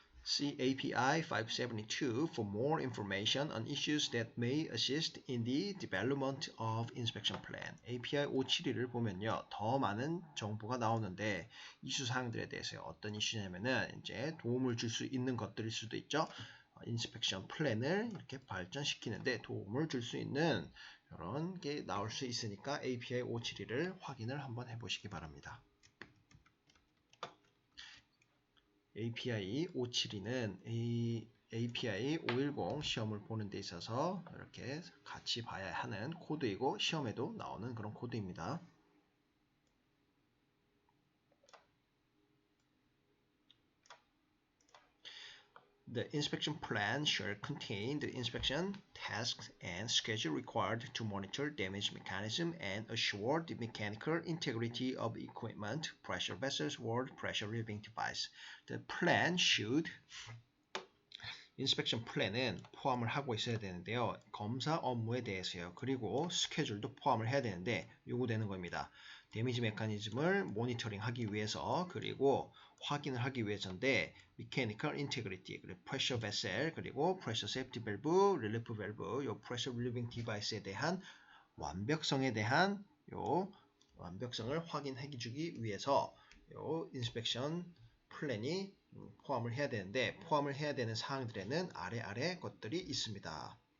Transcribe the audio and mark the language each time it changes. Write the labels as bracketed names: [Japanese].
[English] See API 572 for more information on issues that may assist in the development of inspection plan. [Korean] API 572를 보면요, 더 많은 정보가 나오는데 이슈 사항들에 대해서 어떤 이슈냐면은 이제 도움을 줄 수 있는 것들일 수도 있죠. 인스펙션 플랜을 이렇게 발전시키는데 도움을 줄 수 있는 이런 게 나올 수 있으니까 API 572를 확인을 한번 해보시기 바랍니다. API 572는 API 510 시험을 보는 데 있어서 이렇게 같이 봐야 하는 코드이고 시험에도 나오는 그런 코드입니다. [English] The inspection plan shall contain the inspection tasks and schedule required to monitor damage mechanism and assure the mechanical integrity of equipment, pressure vessels, or pressure relieving device. The plan should [Korean] 인스펙션 플랜은 포함을 하고 있어야 되는데요. 검사 업무에 대해서요. 그리고 스케줄도 포함을 해야 되는데 요구되는 겁니다. 데미지 메커니즘을 모니터링하기 위해서 그리고 확인을 하기 위해서인데 Mechanical Integrity, 그리고 Pressure Vessel, 그리고 Pressure Safety Valve, Relief Valve, 요 Pressure Relieving Device에 대한 완벽성에 대한 요 완벽성을 확인해 주기 위해서 요 인스펙션 플랜이 포함을 해야 되는데 포함을 해야 되는 사항들에는 아래 것들이 있습니다.